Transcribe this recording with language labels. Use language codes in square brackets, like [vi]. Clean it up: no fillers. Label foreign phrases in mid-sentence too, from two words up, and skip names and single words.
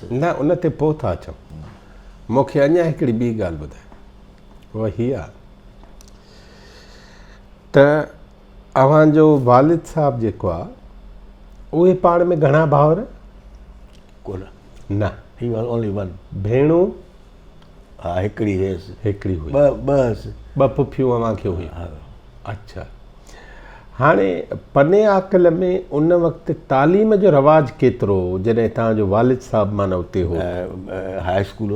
[sd] न उन ते पोइ था अचूं। मूंखे अञा हिकिड़ी ॿी ॻाल्हि ॿुधाए, उहा हीअ आहे त अव्हांजो वालिद साहब जेको आहे, उहे पाण में घणा भाउर? कोन। न, [en] He was only one. [sd] भेणूं? हा, हिकिड़ी हुयसि। हिकिड़ी हुई। 2 पुफियूं अव्हांखे हुयूं? अच्छा। हाणे पनियाकल में उन वक़्तु तालीम जो रवाजु केतिरो हो जॾहिं तव्हांजो वालिद साहब माना उते हो? [en] High school.